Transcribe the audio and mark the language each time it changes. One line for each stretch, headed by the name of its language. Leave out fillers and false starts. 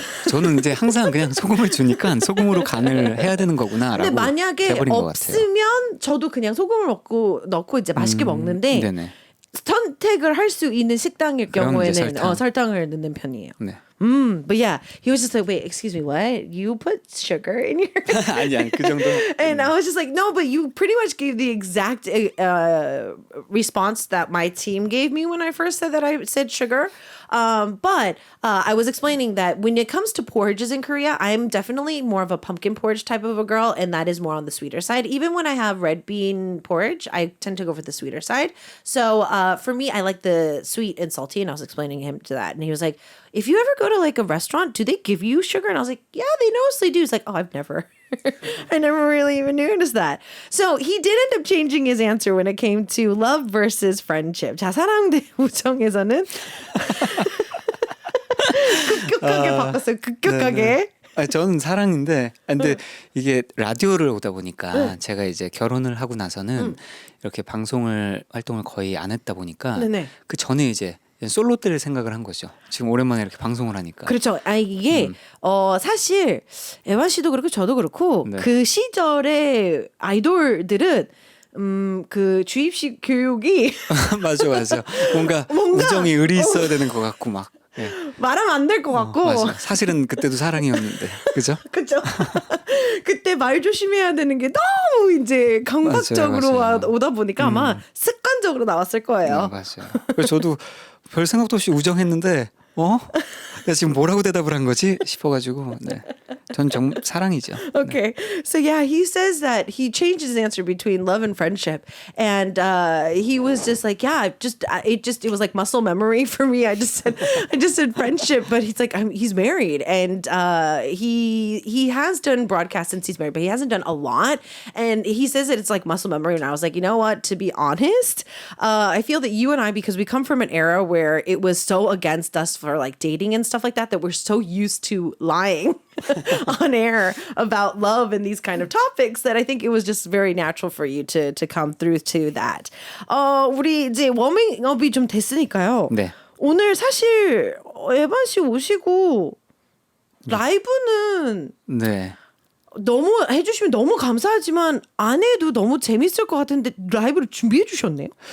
Korean: 저는 이제 항상 그냥 소금을 주니까 소금으로 간을 해야 되는 거구나라고 근데 만약에 돼버린 것 같아요. 없으면 저도 그냥 소금을 넣고 이제 맛있게 먹는데 네네. 선택을 할 수 있는 식당일 그럼 이제 경우에는 설탕. 설탕을 넣는 편이에요. 네.
English: But yeah, he was just like, wait, excuse me, what? You put sugar in your...
Korean: 아니 그 정도.
English: And I was just like, no, but you pretty much gave the exact response that my team gave me when I first said that I said sugar. But I was explaining that when it comes to porridges in Korea, I'm definitely more of a pumpkin porridge type of a girl, and that is more on the sweeter side. Even when I have red bean porridge, I tend to go for the sweeter side. So for me, I like the sweet and salty, and I was explaining him to that, and he was like, if you ever go to like a restaurant, do they give you sugar? And I was like, yeah, they mostly do. He's like, oh, I've never. I never really even noticed that. So he did end up changing his answer when it came to love versus friendship.
Korean: 자, 사랑 대 우정에서는 급격하게 바꿨어요. 급격하게. 저는 사랑인데, 근데 이게 라디오를 오다 보니까 제가 이제 결혼을 하고 나서는 이렇게 활동을 거의 안 했다 보니까 네네. 그 전에 이제 솔로 때를 생각을 한 거죠. 지금 오랜만에 이렇게 방송을 하니까. 그렇죠. 이게 사실 에반 씨도 그렇고 저도 그렇고 네. 그 시절의 아이돌들은 그 주입식 교육이 맞아. 뭔가 우정이 의리 있어야 되는 것 같고 막. 예. 말하면 안 될 것 같고. 맞아. 사실은 그때도 사랑이었는데, 그죠? 그죠? 그때 말 조심해야 되는 게 너무 이제 강박적으로 맞아요. 오다 보니까 아마 습관적으로 나왔을 거예요. 맞아요. 그래서 저도 별 생각도 없이 우정했는데, 내가 지금 뭐라고 대답을 한 거지 싶어가지고, 네. 전 정말 사랑이죠.
English: Okay. So yeah, he says that he changed his answer between love and friendship. And he was just like, yeah, it was like muscle memory for me. I just said friendship, but he's like, he's married. And he has done broadcasts since he's married, but he hasn't done a lot. And he says that it's like muscle memory. And I was like, you know what? To be honest, I feel that you and I, because we come from an era where it was so against us for like dating and stuff like that we're so used to lying on air about love and these kind of topics that I think it was just very natural for you to come through to that.
Korean: 우리 이제 워밍업이 좀 됐으니까요. 네. 오늘 사실 에반 씨 오시고 라이브는 네. 너무 해주시면 너무 감사하지만 안 해도 너무 재밌을 것 같은데 라이브를 준비해 주셨네요.